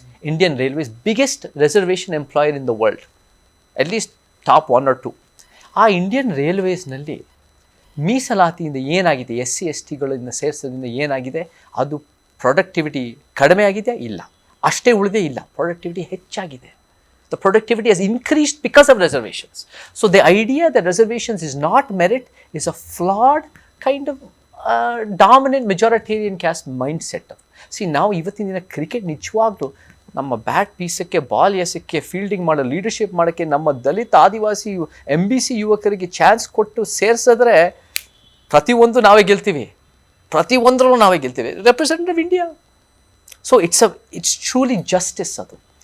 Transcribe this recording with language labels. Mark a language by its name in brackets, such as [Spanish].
[English] Indian railways biggest reservation employer in the world, at least top 1 or 2. [Kannada] ಆ Indian ರೈಲ್ವೇಸ್ನಲ್ಲಿ ಮೀಸಲಾತಿಯಿಂದ ಏನಾಗಿದೆ, SC STಗಳಿಂದ ಸೇರಿಸೋದ್ರಿಂದ ಏನಾಗಿದೆ, ಅದು productivity ಕಡಿಮೆ ಆಗಿದೆ? ಇಲ್ಲ. ಅಷ್ಟೇ ಉಳಿದೇ ಇಲ್ಲ, ಪ್ರೊಡಕ್ಟಿವಿಟಿ ಹೆಚ್ಚಾಗಿದೆ. [English] The productivity has increased because of reservations. So the idea that reservations is not merit is a flawed kind of dominant majoritarian caste mindset. See, now [Kannada] ಇವತ್ತಿನ ದಿನ ಕ್ರಿಕೆಟ್ ನಿಜವಾಗ್ಲೂ ನಮ್ಮ ಬ್ಯಾಟ್ ಬೀಸಕ್ಕೆ, ಬಾಲ್ ಎಸಕ್ಕೆ, ಫೀಲ್ಡಿಂಗ್ ಮಾಡೋ, leadership ಮಾಡೋಕ್ಕೆ ನಮ್ಮ ದಲಿತ ಆದಿವಾಸಿ MBC ಯುವಕರಿಗೆ chance ಕೊಟ್ಟು ಸೇರಿಸಿದ್ರೆ ಪ್ರತಿಯೊಂದು ನಾವೇ ಗೆಲ್ತೀವಿ, ಪ್ರತಿಯೊಂದರಲ್ಲೂ ನಾವೇ ಗೆಲ್ತೀವಿ. Representative India. [English] so it's truly justice [Kannada] ಅದು.